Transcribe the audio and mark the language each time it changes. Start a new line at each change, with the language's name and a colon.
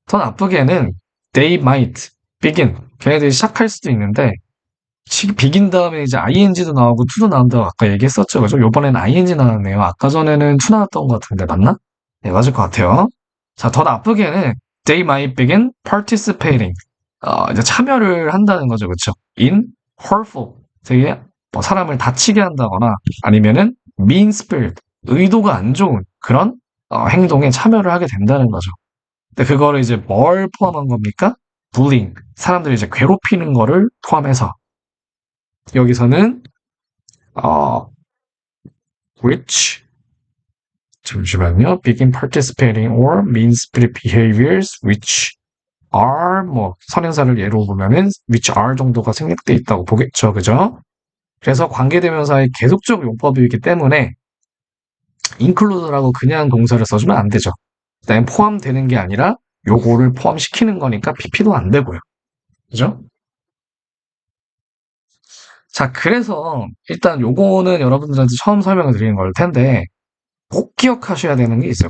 Korean: 더 나쁘게는
English: they might begin.
Korean: 걔네들이 시작할 수도 있는데, begin 다음에 이제 ing도 나오고 to도 나온다고 아까 얘기했었죠. 그죠? 요번엔 ing 나왔네요. 아까 전에는 to 나왔던 것 같은데, 맞나? 네, 맞을 것 같아요. 자, 더 나쁘게는
English: they might begin participating.
Korean: 이제 참여를 한다는 거죠. 그쵸?
English: in hurtful,
Korean: 되게 뭐 사람을 다치게 한다거나 아니면은
English: mean spirit,
Korean: 의도가 안 좋은 그런 행동에 참여를 하게 된다는 거죠. 근데 그거를 이제 뭘 포함한 겁니까? bullying, 사람들이 이제 괴롭히는 거를 포함해서 여기서는 어, which, 잠시만요.
English: begin participating or mean-spirited behaviors which are,
Korean: 뭐 선행사를 예로 보면은 which are 정도가 생략돼 있다고 보겠죠. 그죠? 그래서 관계대명사의 계속적 용법이기 때문에 include라고 그냥 동사를 써주면 안 되죠. 그다음에 포함되는 게 아니라 요거를 포함시키는 거니까 PP도 안 되고요. 그죠? 자, 그래서 일단 요거는 여러분들한테 처음 설명을 드리는 걸 텐데 꼭 기억하셔야 되는 게 있어요.